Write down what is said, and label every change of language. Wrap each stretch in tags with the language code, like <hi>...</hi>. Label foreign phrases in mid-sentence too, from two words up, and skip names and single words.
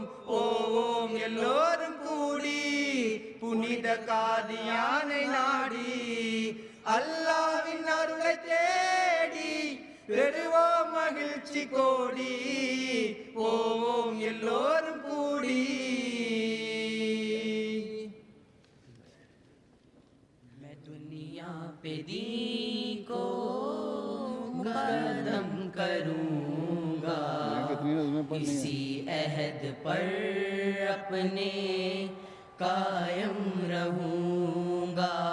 <ta>போவோம் எல்லோரும் கூடி புனித காதியானை நாடி, அல்லாஹ்வின் அருளை தேடி பெறுவோம் மகிழ்ச்சி கோடி போவோம் எல்லோரும் கூடி</ta> <ur>میں دنیا پہ دین کو مقدم کروں گا اسی عہد پر اپنے قائم رہوں گا</ur>